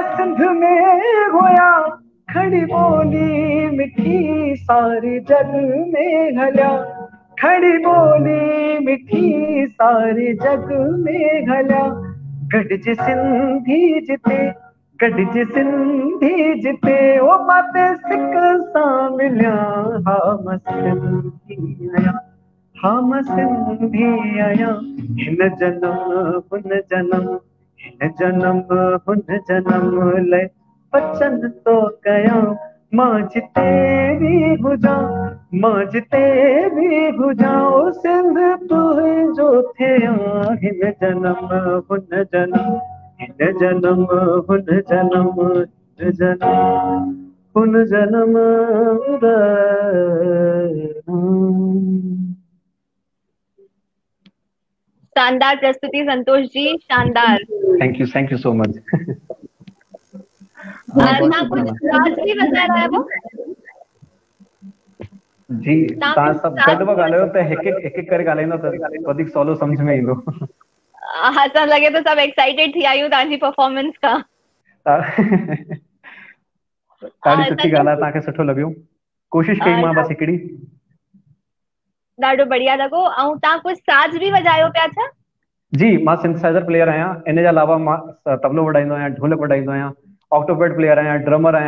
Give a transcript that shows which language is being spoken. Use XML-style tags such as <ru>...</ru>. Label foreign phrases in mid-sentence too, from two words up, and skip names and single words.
<sd>सिंध में हुया, खड़ी बोली मिठी सारे जग में हलिया, खड़ी बोली मिठी सारे जग में हलिया, गॾिज सिंधी जिते, गॾिज सिंधी जिते, ओ माते सिक सां मिलिया, हा मां सिंधी आहियां, हम सिंधी आया हिन जन्म हुन जन्म हिन जन्म हुन जन्म ले बचन तो कया मां जिते भी हुजा मां जिते भी हुजा ओ सिंध तुंहिंजो थिया हिन जन्म हुन जन्म हिन जन्म हुन जन्म हिन जन्म हुन जन्म</sd> <hi>शानदार प्रस्तुति संतोष जी, शानदार।</hi> <en>Thank you so much.</en> <hi>ना कुछ राज भी बता रहा है वो</hi> <sd>जी तव्हां सब गॾु पिया ॻाल्हायो त हिकु हिकु करे ॻाल्हाईंदो त वधीक सवलो सम्झ में ईंदो। असां लॻे तो सब एक्साइटेड थी आहियूं तव्हांजी परफॉर्मेंस खां। ॾाढी सुठी ॻाल्हि आहे, तव्हांखे सुठो लॻियो। कोशिशि कई मां बस हिकिड़ी। ॾाढो बढ़िया लॻो। ऐं तव्हां कुछ साज भी वॼायो पिया छा? जी मां</sd> <en>synthesizer player</en> <sd>आहियां। इन जे अलावा मां तबलो वॼाईंदो आहियां, ढोलक वॼाईंदो आहियां,</sd> <en>octopad player</en> <sd>आहियां, ड्रमर आहियां।</sd>